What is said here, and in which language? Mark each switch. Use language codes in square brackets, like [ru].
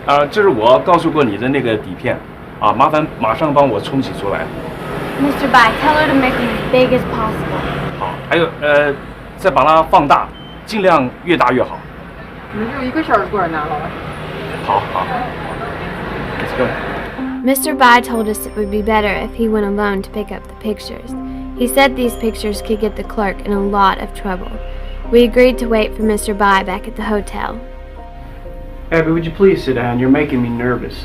[zh] 这是我告诉过你的那个底片啊，麻烦马上帮我冲洗出来。 [en] Mr. Bai, tell her to make them as big as possible. [zh] 好，还有再把它放大，尽量越大越好。你们就1个小时过来拿了。好好 [en] ，Let's go. Mr. Bai told us it would be better if he went alone to pick up the pictures. He said these pictures could get the clerk in a lot of trouble. We agreed to wait for Mr. Bai back at the hotel. Abby, would you please sit down? You're making me nervous.